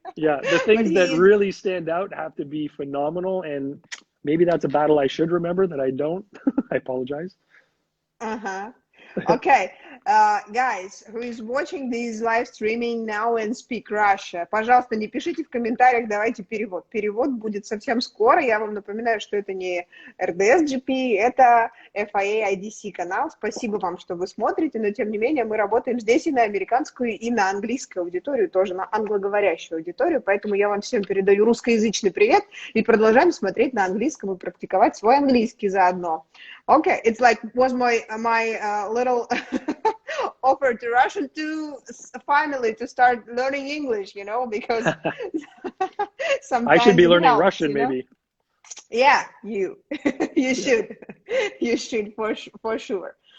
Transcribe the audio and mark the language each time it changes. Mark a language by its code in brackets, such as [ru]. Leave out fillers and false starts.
[en] Yeah, the things that really stand out have to be phenomenal, and maybe that's a battle I should remember that I don't. I apologize. Okay. guys, who is watching this live streaming now and speak Russia, [ru] пожалуйста, не пишите в комментариях, давайте перевод. Перевод будет совсем скоро. Я вам напоминаю, что это не RDS-GP, это FIA IDC канал. Спасибо вам, что вы смотрите, но тем не менее мы работаем здесь и на американскую, и на английскую аудиторию, тоже на англоговорящую аудиторию, поэтому я вам всем передаю русскоязычный привет и продолжаем смотреть на английском и практиковать свой английский заодно. [en] Okay, it's like was my little offer to Russian to finally to start learning English, you know, because sometimes I should be learning helps, Russian, you know? maybe. Yeah, you should for sure.